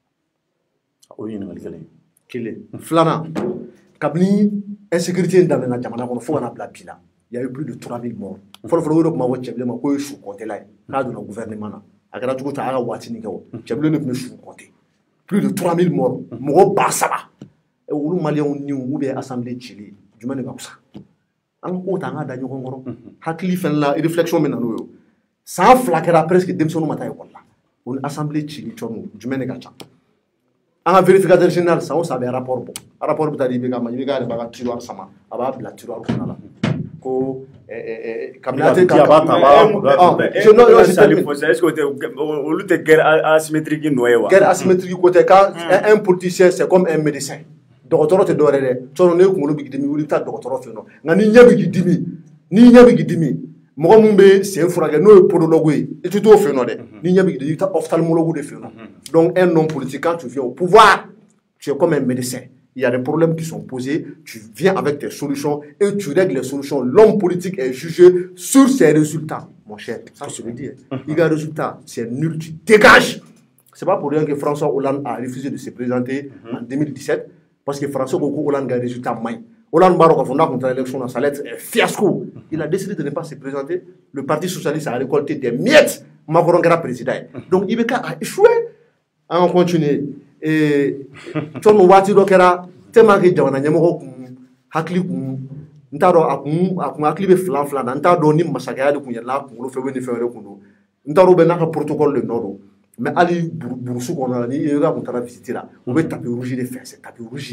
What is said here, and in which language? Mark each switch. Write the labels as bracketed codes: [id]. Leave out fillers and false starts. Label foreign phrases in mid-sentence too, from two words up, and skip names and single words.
[bm] o ye ɲininkali kelen filanan kabini insécurité daminɛna jamana kɔnɔ fo ka na bila bi la [fr] il y a eu plus de 3000 morts [bm] fɔlɔfɔlɔ o de tun b'a fɔ Cɛbilen ma ko ye su kɔntela ye k'a donna gouvernement na a kɛra cogo ta a ka waati nin kɛ o Cɛbilen de tun bɛ su kɔnte [fr] plus de 3000 morts [bm] mɔgɔ 7,000 olu maliyɛnw ni [fr] ou bien [bm] assemblée cili jumɛn de ka fisa an ko ta an ka da ɲɔgɔn kɔrɔ hakili fɛnɛ la réflexion min na n'o ye san 2 kɛra presque denmisɛnninw ma taa école la o ni assemblée cili Thierno jumɛn de ka ca an ka [fr] vérificateur général [bm] san o san a bɛ rapport bɔ rapport bɛ taa di IBK ma IBK yɛrɛ b'a ka tiroir sama a b'a bila tiroir kɔnɔna la ko kabinete ka olu tɛ [fr] guerre asymétrique [bm] nɔ ye wa [fr] guerre asymétrique [bm] ko tɛ [fr] quand un politicien c'est comme un médecin [bm] dɔgɔtɔrɔ tɛ dɔwɛrɛ dɛ Thierno ne kunkolo bɛ k'i dimi wuli i bɛ taa dɔgɔtɔrɔ fɛ yen nɔ nka ni ɲɛ bɛ k'i dimi mɔgɔ min bɛ sen furakɛ n'o ye podologue ye i tɛ t'o fɛ yen nɔ dɛ ni ɲɛ bɛ k'i dimi i bɛ taa ophtalmologue de fɛ yen nɔ [fr] donc un homme politique quand tu viens au pouvoir tu es comme un médecin. Il y a des problèmes qui sont posés, tu viens avec tes solutions et tu règles les solutions. L'homme politique est jugé sur ses résultats. Mon cher, ça je veux dire. Il y a un résultat, c'est nul, tu dégages. C'est pas pour rien que François Hollande a refusé de se présenter en 2017 parce que François Hollande a un résultat maï. Hollande Baroque a fondé contre l'élection, ça allait être un fiasco. Il a décidé de ne pas se présenter. Le Parti socialiste a récolté des miettes. Macron est président. Donc IBK a échoué. [bm] an ka continuer cɔmu waati dɔ kɛra [fr] tellement que [bm] jamana ɲɛmɔgɔ kun hakili kun n t'a dɔn a kun hakili bɛ filan na n t'a dɔn ni masakɛya de kun yɛlɛla a kunkolo fɛ ou bien ni fɛn wɛrɛ kun don n t'a dɔn bɛ n'a ka protocole de nɔ don mais hali burusu kɔnɔ la ni IBK kun taara visiter la u bɛ [fr] tapis rouge [bm] de fɛ [fr] c'est tapis rouge